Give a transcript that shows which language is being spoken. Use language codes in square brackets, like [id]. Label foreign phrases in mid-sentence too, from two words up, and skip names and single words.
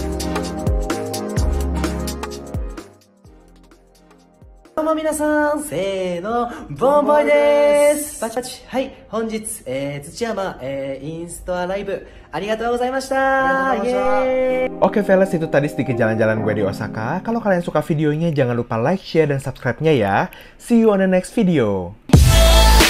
[ja] どうも皆さん、seno、Bomboyです。パチパチ. Hai, 本日、土山、インストアライブありがとうございました。 [id] Oke Fellas, itu tadi sedikit jalan-jalan gue di Osaka. Kalau kalian suka videonya, jangan lupa [en] like, share, [id] dan subscribe-nya ya. [en] See you on the next video.